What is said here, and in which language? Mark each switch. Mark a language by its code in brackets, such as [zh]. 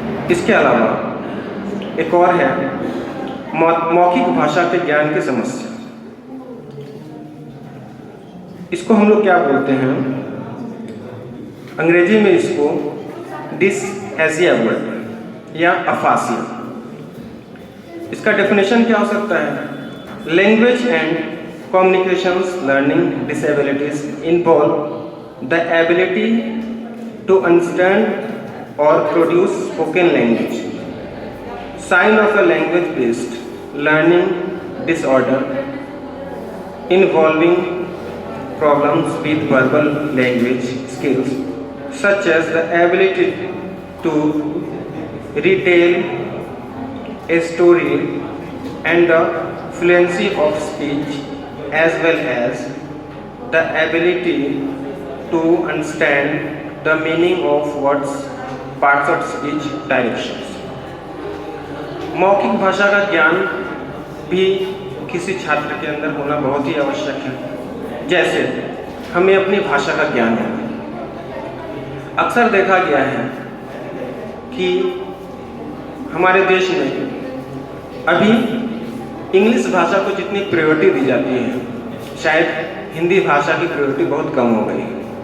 [hi] इसके अलावा एक और है मौखिक भाषा के ज्ञान की समस्या। इसको हम लोग क्या बोलते हैं, अंग्रेजी में इसको डिसएजिया वर्ड या अफासिया। इसका डेफिनेशन क्या हो सकता है? [en] Language and communications learning disabilities involve the ability to understand or produce spoken language, sign of a language based learning disorder involving problems with verbal language skills such as the ability to retell a story and the fluency of speech, as well as the ability to understand the meaning of words, parts of speech, directions. [hi] मौखिक भाषा का ज्ञान भी किसी छात्र के अंदर होना बहुत ही आवश्यक है। जैसे हमें अपनी भाषा का ज्ञान है। अक्सर देखा गया है कि हमारे देश में अभी इंग्लिश भाषा को जितनी प्रायोरिटी दी जाती है, शायद हिंदी भाषा की प्रायोरिटी बहुत कम हो गई है।